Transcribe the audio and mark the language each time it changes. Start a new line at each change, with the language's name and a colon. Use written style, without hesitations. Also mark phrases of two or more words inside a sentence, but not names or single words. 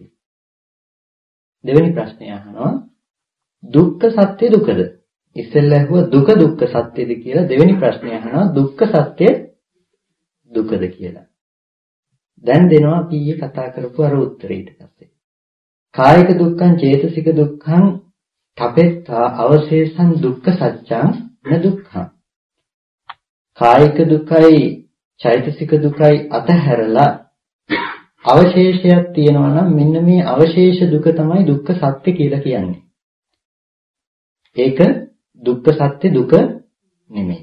Sinhala: දෙවෙනි ප්‍රශ්නේ අහනවා දුක්ඛ සත්‍ය දුකද? ඉස්සෙල්ලා ඇහුවා දුක දුක්ඛ සත්‍යද කියලා. දෙවෙනි ප්‍රශ්නේ අහනවා දුක්ඛ සත්‍ය දුකද කියලා. දැන් දෙනවා කීයේ කතා කරපු අර උත්තරේ ඊට පස්සේ.
Pali: කායික දුක්ඛං චේතසික දුක්ඛං තපෙත්තා අවශේෂං දුක්ඛ සත්‍යං න දුක්ඛං.
Sinhala: කායික දුකයි චෛතසික දුකයි අතහැරලා අවශේෂයක් තියෙනවා නම් මෙන්න මේ අවශේෂ දුක තමයි දුක්ඛ සත්‍ය කියලා කියන්නේ. ඒක දුක්ඛ සත්‍ය දුක නෙමෙයි.